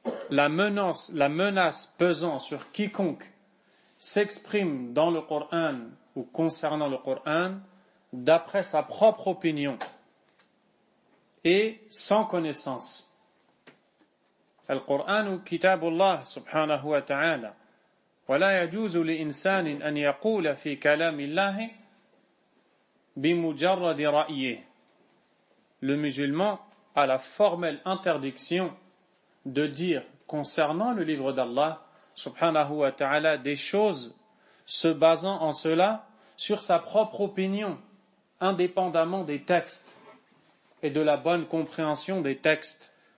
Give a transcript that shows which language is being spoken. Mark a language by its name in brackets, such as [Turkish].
[French] La menace pesant sur quiconque s'exprime dans le Coran ou concernant le Coran d'après sa propre opinion et sans connaissance. [Arabic] Al-Qur'an kitabullah subhanahu wa ta'ala. ولا يجوز لإنسان أن يقول في كلام الله بمجرد رأيه. [French] Le musulman a la formelle interdiction de dire concernant le livre d'Allah subhanahu wa ta'ala des choses se basant en cela sur sa propre opinion, indépendamment des textes et de la bonne compréhension des textes.